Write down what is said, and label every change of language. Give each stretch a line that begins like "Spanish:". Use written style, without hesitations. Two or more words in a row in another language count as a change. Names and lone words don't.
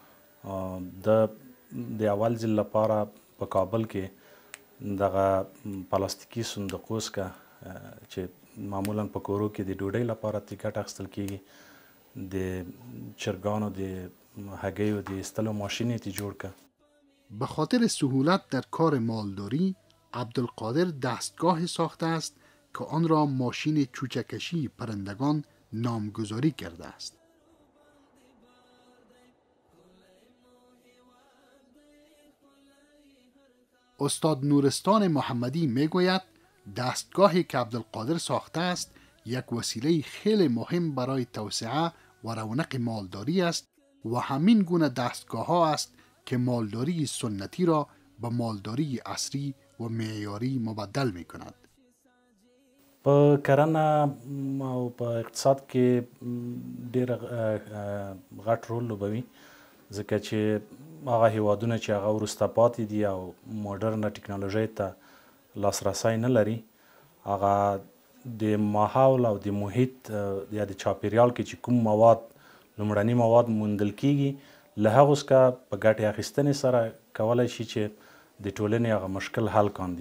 Pashto: د اول ځل لپاره په کابل کې دغه پلاستیکي صندوقو څخه چې معمولا په کورو کې د ډوډۍ لپاره ترې ګټه اخیستل کېږي، د چرګانو د هګیو د ایستلو ماشین یې ترې جوړ کړه.
Persian: به خاطر سهولت در کار مالداری عبدالقادر دستگاهی ساخته است که آن را ماشین چوچکشی پرندگان نامگذاری کرده است. استاد نورستان محمدی میگوید دستگاهی که عبدالقادر ساخته است یک وسیله خیلی مهم برای توسعه و رونق مالداری است و همین گونه دستگاه ها است که مالداری سنتی را به مالداری عصری و معیاری مبدل می کند.
Pashto: په کرنه او په اقتصاد کې ډېر غټ رول لوبوي، ځکه چې هغه هیوادونه چې هغه وروسته پاتې دي او موډرنه ټکنالوژۍ ته لاسرسی نه لري، هغه د ماحول او د محیط یا د چاپیریال کې چې کوم مواد لومړني مواد موندل کیږي له هغو څخه په ګټې اخیستنې سره کولی شي چې د ټولنې هغه مشکل حل کاندي.